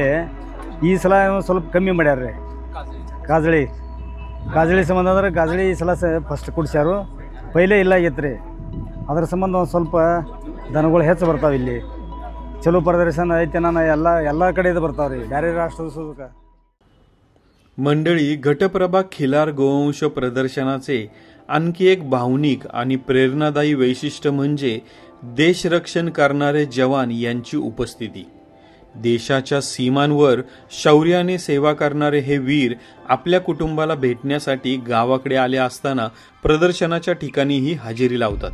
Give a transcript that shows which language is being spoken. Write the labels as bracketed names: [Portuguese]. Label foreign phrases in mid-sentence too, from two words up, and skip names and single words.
[Kannada] ಈ ಸಲ ಸ್ವಲ್ಪ ಕಮ್ಮಿ ಮಾಡ್ಯಾರ ರೀ. ಕಾಜಳಿ ಸಂಬಂಧ ಅಂದ್ರೆ ಕಾಜಳಿ ಈ ಸಲ ಫಸ್ಟ್ ಕೊಡ್ಸ್ಯಾರು. ಪೈಲೆ ಇಲ್ಲ ಆಗೈತೆ ರೀ. ಅದ್ರ ಸಂಬಂಧ ಒಂದು ಸ್ವಲ್ಪ ದನಗಳು ಹೆಚ್ಚು ಬರ್ತಾವೆ. ಇಲ್ಲಿ ಚಲೋ ಪ್ರದರ್ಶನ ಐತೆ. ನಾನು ಎಲ್ಲ ಕಡೆಯಿಂದ ಬರ್ತಾವೆ ರೀ, ಬೇರೆ ರಾಷ್ಟ್ರದ ಸುಖ. [Marathi] मंडळी, घटप्रभा खिलार गोवंश प्रदर्शनाचे आणखी एक भावनिक आणि प्रेरणादायी वैशिष्ट्य म्हणजे देशरक्षण करणारे जवान यांची उपस्थिती. देशाच्या सीमांवर शौर्याने सेवा करणारे हे वीर आपल्या कुटुंबाला भेटण्यासाठी गावाकडे आले असताना प्रदर्शनाच्या ठिकाणीही हजेरी लावतात.